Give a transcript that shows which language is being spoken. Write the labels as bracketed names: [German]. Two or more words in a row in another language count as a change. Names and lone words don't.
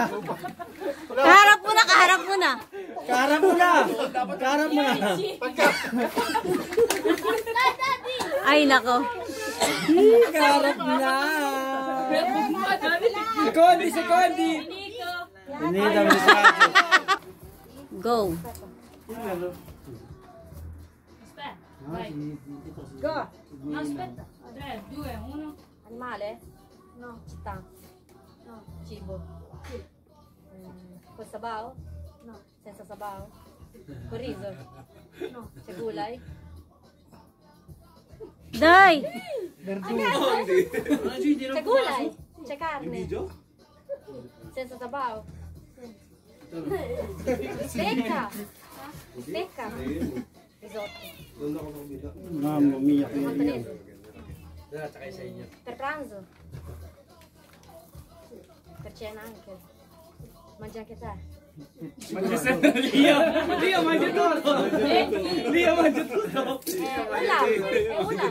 [Filipino] Kaharap mo na, kaharap mo na. Kaharap mo na. Kaharap mo na. Ay, nako. Kaharap na. Sekondi. Hindi kami sa Go. [Italian] No, aspetta. 3, 2, 1. Animale? No. Città? No. Cibo? Sì. Col sabao? No. Senza sabao? Con riso? No. C'è gulay? Day! C'è gulay? C'è carne? Senza sabao? Stecca? Stecca? Risotto? [Filipino] Ma'am, umiyak na yan. [Italian] Montanese? Per pranzo? Per cena anche? Mangi anche te? Lio, mangia tutto. Lio, mangia tutto. È ulam?